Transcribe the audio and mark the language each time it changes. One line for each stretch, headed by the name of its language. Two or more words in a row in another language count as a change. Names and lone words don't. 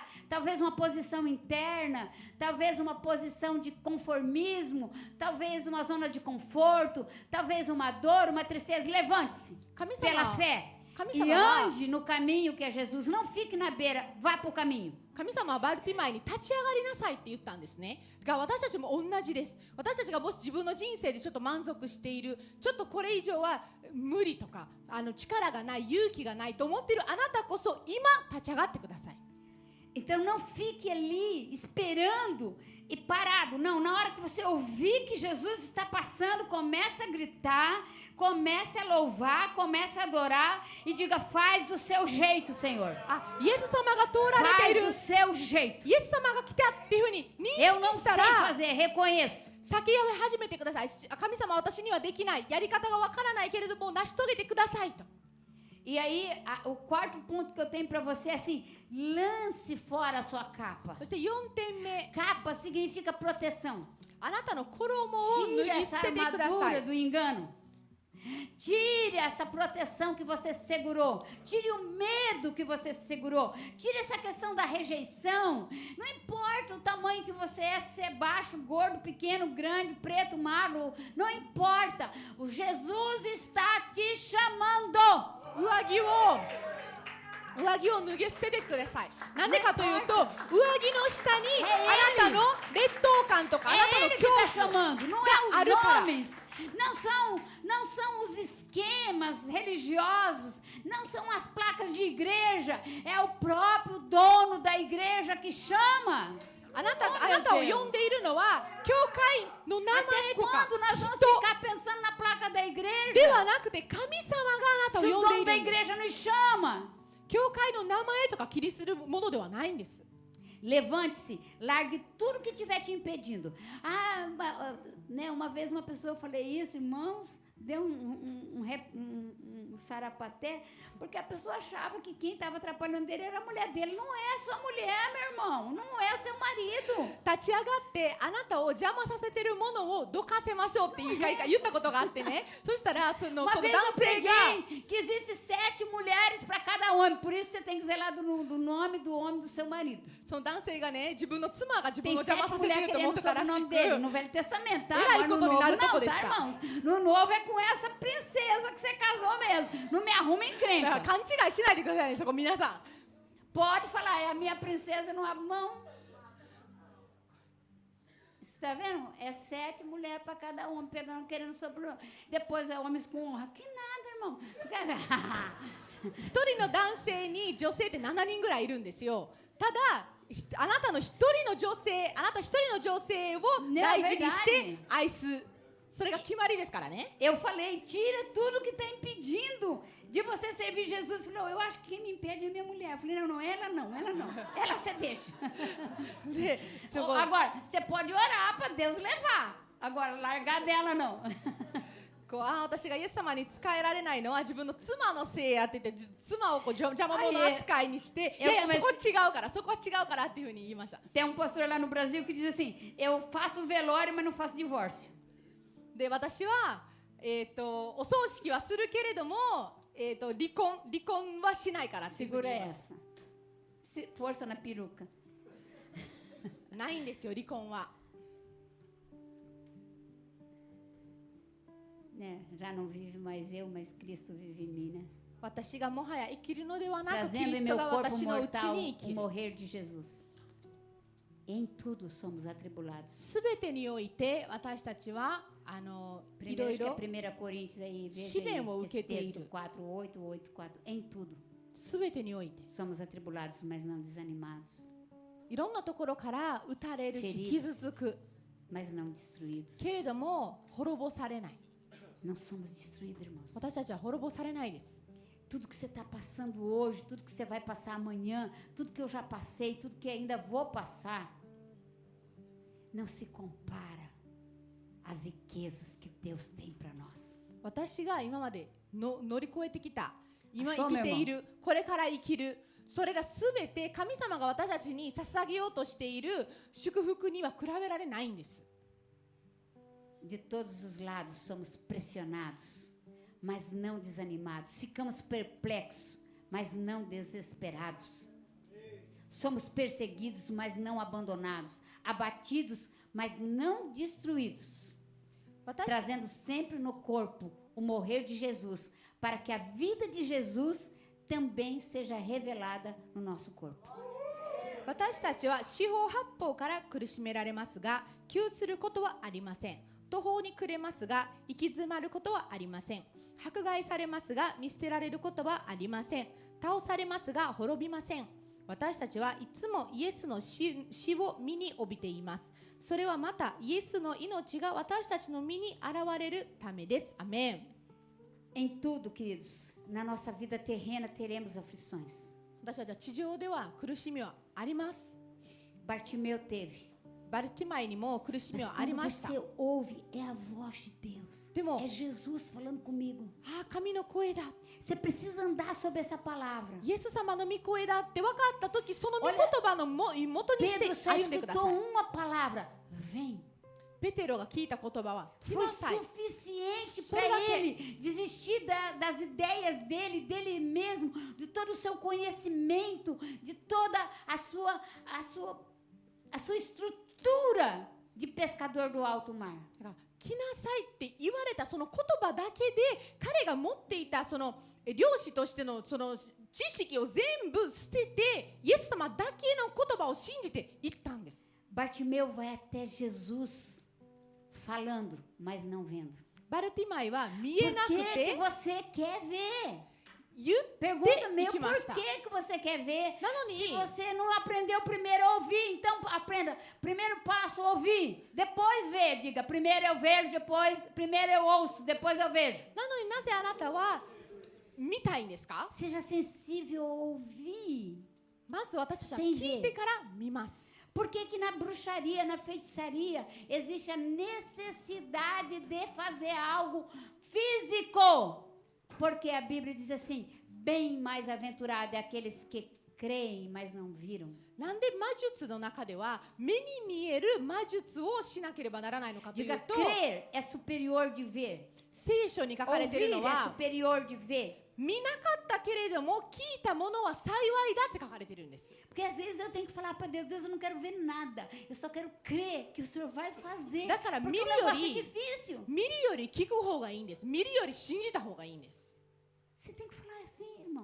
Portuguese: Talvez uma posição interna, talvez uma posição de conformismo, talvez uma zona de conforto, talvez uma dor, uma tristeza. Levante-se pela fé. E ande no caminho que é Jesus. Não fique na beira, vá para o caminho.
Japanese: 神様はバルティマイに立ち上がりなさいって言ったんですね。が私たちも同じです。私たちがもし自分の人生でちょっと満足している、ちょっとこれ以上は無理とか力がない、勇気がないと思っているあなたこそ今立ち上がってください。
Portuguese: Então não fique ali esperando e parado. Não, na hora que você ouvir que Jesus está passando, comece a gritar, comece a louvar, comece a adorar e diga, faz do seu jeito, Senhor.
Japanese: イエス様が通られている。
Portuguese: Faz do seu jeito.
Japanese: イエス様が来たっていうふうに認
Portuguese: Eu
Japanese: 識
Portuguese: não
Japanese: し
Portuguese: sei
Japanese: たら
Portuguese: fazer, reconheço.
Japanese: 先を始めてください。神様は私にはできない。やり方がわからないけれども成し遂げてくださいと。
Portuguese: E aí, o quarto ponto que eu tenho para você é assim, lance fora a sua capa.
Japanese: そして4点目。
Portuguese: Capa significa proteção.
Japanese: あなたの衣を脱
Portuguese: Tire
Japanese: ぎ捨
Portuguese: essa
Japanese: ててくださ
Portuguese: armadura
Japanese: い。
Portuguese: do engano. Tire essa proteção que você segurou. Tire o medo que você segurou. Tire essa questão da rejeição. Não importa o tamanho que você é, se é baixo, gordo, pequeno, grande, preto, magro. Não importa. O Jesus está te chamando.
Japanese: 上着を脱ぎ捨ててください。なんでかというと、上着の下にあなたの劣等感とかあなた
Portuguese: É
Japanese: の
Portuguese: ele
Japanese: 恐
Portuguese: que
Japanese: 怖
Portuguese: está chamando. Não é a os cara. homens. Não são os esquemas religiosos. Não são as placas de igreja. É o próprio dono da igreja que chama.
Japanese: あなたを呼んでいるのは教会の名前
Portuguese: Até
Japanese: とか
Portuguese: quando nós vamos
Japanese: 人
Portuguese: ficar pensando na placa da
Japanese: で
Portuguese: igreja?
Japanese: はなくて神様があなたを
Portuguese: Se o
Japanese: 呼んで
Portuguese: dono
Japanese: い
Portuguese: da
Japanese: るんです。
Portuguese: igreja nos chama.
Japanese: 教会の名前とか気にするものではないんです。
Portuguese: Levante-se, largue tudo que estiver te impedindo. Né, uma vez uma pessoa, eu falei isso, irmãos, deu um sarapaté, porque a pessoa achava que quem estava atrapalhando ele era a mulher dele. Não é sua mulher, meu irmão, não é seu marido.
Japanese: 立ち上がってあなたを邪魔させてるものをどかせましょうって言ったことがあってね。そしたらその
Portuguese: Uma
Japanese: 男
Portuguese: vez eu
Japanese: 性が
Portuguese: preguei que existe 7 mulheres para cada homem, por isso você tem que zelar do nome do homem do seu marido.
Japanese: その男性がね自分の妻が自分
Portuguese: Tem
Japanese: を邪魔
Portuguese: 7
Japanese: させて
Portuguese: mulheres
Japanese: ると思っ
Portuguese: querendo
Japanese: てた
Portuguese: sobre
Japanese: ら
Portuguese: o
Japanese: し
Portuguese: nome
Japanese: く
Portuguese: dele, no Velho Testamento, tá? Era Agora no aí quando Novo ele não, narra tá, irmãos? No Novo é com essa princesa que você casou mesmo. Não me arruma
Japanese: だから
Portuguese: encrenca.
Japanese: 勘違いしないでくださいねそこ皆さん。
Portuguese: Pode falar, é a minha princesa, não abre mão. Você tá vendo? É 7 mulheres para cada homem, pegando, querendo sobrenome. Depois é homens com honra. Que nada, irmão.
Japanese: 一人の男性に女性って7人ぐらいいるんですよ。ただあなた一人の女性を大事にして愛す、それが決まりですからね。
Portuguese: Eu falei, tira tudo que está impedindo de você servir Jesus. Ele falou, eu acho que quem me impede é minha mulher. Eu falei, não, ela não. Ela você deixa.
Japanese: でそこ
Portuguese: Agora, você pode orar para Deus levar. Agora, largar dela não.
Japanese: こう私がイエス様に仕えられないのは自分の妻のせいやって言って妻をこう邪魔者扱いにしていやそこ違うからそこは違うからっていうふうに言いました。
Portuguese: Tem pastor lá no Brasil que diz assim, eu faço velório, mas não faço divórcio.
Japanese: で私は、お葬式はするけれども、離婚はしないからっていうふうに
Portuguese: Segura
Japanese: 言いました。
Portuguese: essa. Força na peruca.
Japanese: ないんですよ離婚は。
Portuguese: Né? Já não vive mais eu, mas Cristo vive em mim, né?
Japanese: 私がもはや生きるのではなくキ
Portuguese: Trazendo
Japanese: リ
Portuguese: em
Japanese: ス
Portuguese: meu
Japanese: トが
Portuguese: corpo
Japanese: 私のうち
Portuguese: mortal
Japanese: に生
Portuguese: o
Japanese: きる。
Portuguese: morrer de Jesus. Em tudo somos atribulados.
Japanese: すべてにおいて私たちはいろ
Portuguese: Primeiro,
Japanese: い
Portuguese: acho que é
Japanese: ろ
Portuguese: 1 Coríntios aí, veja Shirem ou aí, esse uketeiro. texto 4:8, em tudo
Japanese: すべてにおいて
Portuguese: somos atribulados, mas não desanimados,
Japanese: いろんなところから打たれるし
Portuguese: Feridos.
Japanese: 傷つく
Portuguese: mas não destruídos.
Japanese: けれども滅ぼされない。
Portuguese: Não somos destruídos, irmãos.
Japanese: 私たちは滅ぼされないです。
Portuguese: Tudo que você está passando hoje, tudo que você vai passar amanhã, tudo que eu já passei, tudo que ainda vou passar, não se compara às riquezas que Deus tem para nós.
Japanese: 私が今までの乗り越えてきた今そう生きているこれから生きるそれらすべて神様が私たちに捧げようとしている祝福には比べられないんです。
Portuguese: De todos os lados somos pressionados, mas não desanimados. Ficamos perplexos, mas não desesperados. Somos perseguidos, mas não abandonados. Abatidos, mas não destruídos.
Japanese: 私
Portuguese: Trazendo sempre no corpo o morrer de Jesus, para que a vida de Jesus também seja revelada no nosso corpo.
Japanese: 私たちは四方八方から苦しめられますが窮することはありません。途方に暮れますが行き詰まることはありません。迫害されますが見捨てられることはありません。倒されますが滅びません。私たちはいつもイエスの 死を身に帯びています。それはまたイエスの命が私たちの身に現れるためです。アメン。
Portuguese: Em tudo, queridos, na nossa vida terrena teremos aflições.
Japanese: 私たちは地上では苦しみはあります。
Portuguese: Bartimeu teve.
Japanese: バルティマイにも苦しみ
Portuguese: Mas
Japanese: はあり
Portuguese: quando
Japanese: ました。
Portuguese: você ouve, é a voz de Deus.
Japanese: でも
Portuguese: É Jesus falando comigo.
Japanese: ああ神の声だ
Portuguese: Você precisa andar sobre essa palavra.
Japanese: イエス様の御声だって分かったときその御言葉の元にして
Portuguese: Pedro só
Japanese: 歩んでくださ
Portuguese: escutou
Japanese: い。
Portuguese: uma palavra. Vem.
Japanese: ペテロが聞いた言葉は来
Portuguese: Foi
Japanese: なさい。
Portuguese: suficiente Só para daqui. ele desistir das ideias dele mesmo, de todo o seu conhecimento, de toda a sua estrutura de pescador do alto mar.
Japanese: だから来なさいって言われたその言葉だけで彼が持っていたその漁師としてのその知識を全部捨ててイエス様だけの言葉を信じて行ったんです。
Portuguese: Bartimeu vai até Jesus falando, mas não vendo.
Japanese: バルティマイは見
Portuguese: Por
Japanese: えなく
Portuguese: que, que
Japanese: て
Portuguese: você quer ver?
Japanese: 言って
Portuguese: Pergunta
Japanese: 行
Portuguese: meu,
Japanese: き
Portuguese: por
Japanese: ました。
Portuguese: que, que você quer ver?
Japanese: なのに
Portuguese: Se você não aprendeu primeiro a ouvir, então aprenda. Primeiro passo, ouvir. Depois ver. Diga, primeiro eu vejo, primeiro eu ouço, depois eu vejo.
Japanese: なのになぜあなたは見たいんですか？
Portuguese: Seja sensível a ouvir.
Japanese: まず私たちは聞いてから見ます。
Portuguese: Por que que na bruxaria, na feitiçaria, existe a necessidade de fazer algo físico? Porque a Bíblia diz assim, bem mais aventurado é aqueles que creem, mas não viram.
Japanese: なんで魔術の中では目に見える魔術をしなければならないのかという
Portuguese: Diga,
Japanese: と
Portuguese: crer é superior de ver.
Japanese: 聖書に書かれている
Portuguese: Ouvir
Japanese: の
Portuguese: é
Japanese: は
Portuguese: superior de ver.
Japanese: 見なかったけれども聞いたものは幸いだって書かれているんです。
Portuguese: Porque às vezes eu tenho que falar para Deus, Deus, eu não quero ver nada. Eu só quero crer que o Senhor vai fazer. Da cara, Porque o milho negócio é ali. difícil.
Japanese: 見るより聞く方がいいんです。見るより信じた方がいいんです。
Portuguese: Você tem que falar assim, irmão.